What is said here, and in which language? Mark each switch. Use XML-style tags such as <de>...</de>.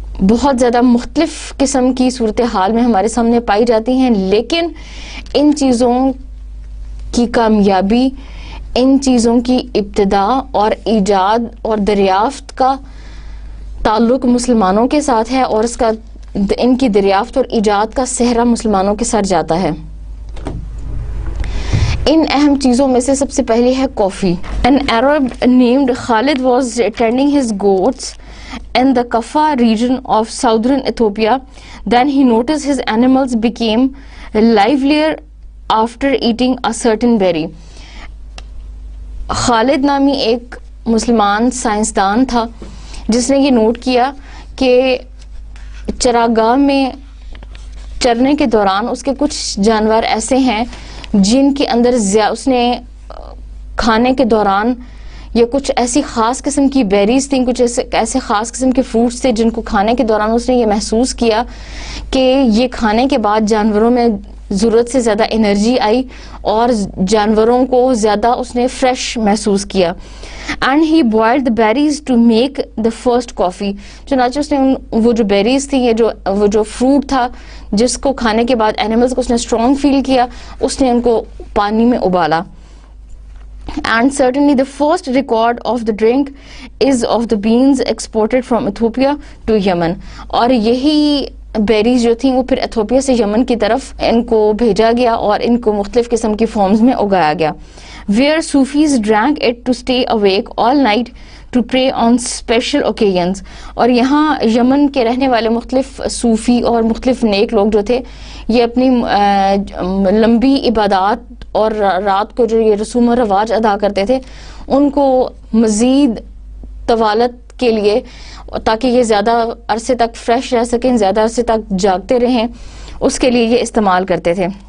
<ur>بہت زیادہ مختلف قسم کی صورتحال میں ہمارے سامنے پائی جاتی ہیں, لیکن ان چیزوں کی کامیابی, ان چیزوں کی ابتدا اور ایجاد اور دریافت کا تعلق مسلمانوں کے ساتھ ہے, اور اس کا ان کی دریافت اور ایجاد کا صحرا مسلمانوں کے سر جاتا ہے. ان اہم چیزوں میں سے سب سے پہلی ہے کافی.</ur> <en>An Arab named Khalid was tending his goats in the Kaffa region of southern Ethiopia. Then he noticed his animals became livelier after eating a certain berry.</en> <ur>خالد نامی ایک مسلمان سائنسدان تھا جس نے یہ نوٹ کیا کہ چراگاہ میں چرنے کے دوران اس کے کچھ جانور ایسے ہیں جن کے اندر اس نے کھانے کے دوران یہ کچھ ایسی خاص قسم کی بیریز تھیں, کچھ ایسے خاص قسم کے فروٹس تھے جن کو کھانے کے دوران اس نے یہ محسوس کیا کہ یہ کھانے کے بعد جانوروں میں ضرورت سے زیادہ انرجی آئی اور جانوروں کو زیادہ اس نے فریش محسوس کیا.</ur> <en>And he boiled the berries to make the first coffee.</en> <ur>چنانچہ اس نے وہ جو بیریز تھیں, وہ جو فروٹ تھا جس کو کھانے کے بعد اینیملز کو اس نے اسٹرانگ فیل کیا, اس نے ان کو پانی میں ابالا.</ur> <en>And certainly the first record of the drink is of the beans exported from Ethiopia to Yemen.</en> <ur>اور یہی بیریز جو تھیں وہ پھر ایتھوپیا سے یمن کی طرف ان کو بھیجا گیا اور ان کو مختلف قسم کی فارمز میں اگایا گیا.</ur> <en>Where Sufis drank it to stay awake all night to pray on special occasions.</en> <ur>اور یہاں یمن کے رہنے والے مختلف صوفی اور مختلف نیک لوگ جو تھے یہ اپنی لمبی عبادات اور رات کو جو یہ رسوم و رواج ادا کرتے تھے ان کو مزید طوالت کے لیے, تاکہ یہ زیادہ عرصے تک فریش رہ سکیں, زیادہ عرصے تک جاگتے رہیں, اس کے لیے یہ استعمال کرتے تھے.</ur>